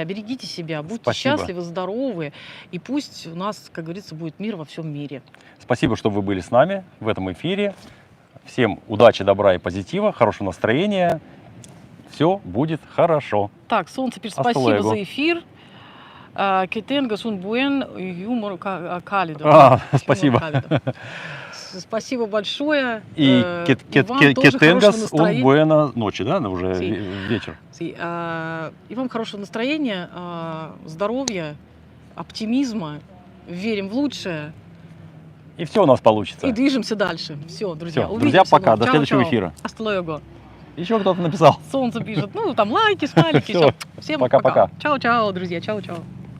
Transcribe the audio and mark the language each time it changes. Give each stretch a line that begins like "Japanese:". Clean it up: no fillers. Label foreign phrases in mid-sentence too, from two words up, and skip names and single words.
Russian: Берегите себя, будьте Спасибо. счастливы, здоровы. И пусть у нас, как говорится, будет мир во всем мире. Спасибо, что вы были с нами в этом эфире. Всем удачи, добра и позитива, хорошего настроения. Все будет хорошо. Так, Солнце пишет:
Spanish: Hasta
Russian: спасибо
Spanish: luego.
Russian: за эфир.
Spanish: Que tengas un buen humor cálido.
Russian: Спасибо. Спасибо большое. И вам тоже хорошего
Spanish: que tengas un
Russian: настроения. buena ночи, да, уже
Spanish: Sí.
Russian: вечер. И вам хорошего настроения, здоровья, оптимизма. Верим в лучшее И все у нас получится. и движемся дальше. Все, друзья, Всё, увидимся. друзья, пока, вновь. до Чао, следующего чао. эфира.
Spanish: Hasta luego.
Russian: Еще кто-то написал. Солнце пишет. Ну, там лайки, смайлики. Всё. Всем Пока-пока. Чао-чао, друзья. Чао-чао.